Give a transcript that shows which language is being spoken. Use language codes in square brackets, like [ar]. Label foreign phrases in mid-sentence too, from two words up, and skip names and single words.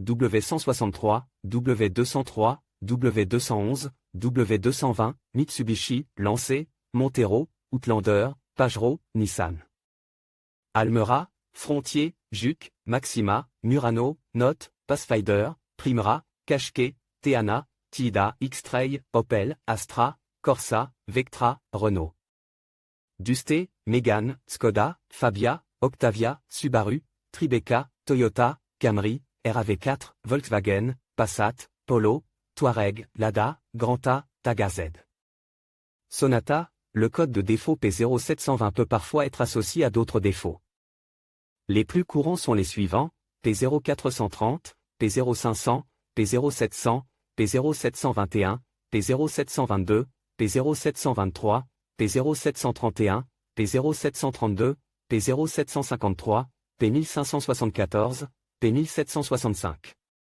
[fr] W163, W203, W211, W220, Mitsubishi, Lancé, Montero, Outlander, Pajero, Nissan, Almera, Frontier, Juke, Maxima, Murano, Note, Pathfinder, Primera, Qashqai, Teana, Tida, X-Trail, Opel, Astra, Corsa, Vectra, Renault, Dusté, Mégane, Skoda, Fabia, Octavia, Subaru, Tribeca, Toyota, Camry, RAV4, Volkswagen, Passat, Polo, Touareg, Lada, Granta, Taga Z. Sonata, le code de défaut P0720 peut parfois être associé à d'autres défauts. Les plus courants sont les suivants: P0430, P0500, P0700, P0721, P0722, P0723, P0731, P0732, P0753, P1574, P1765.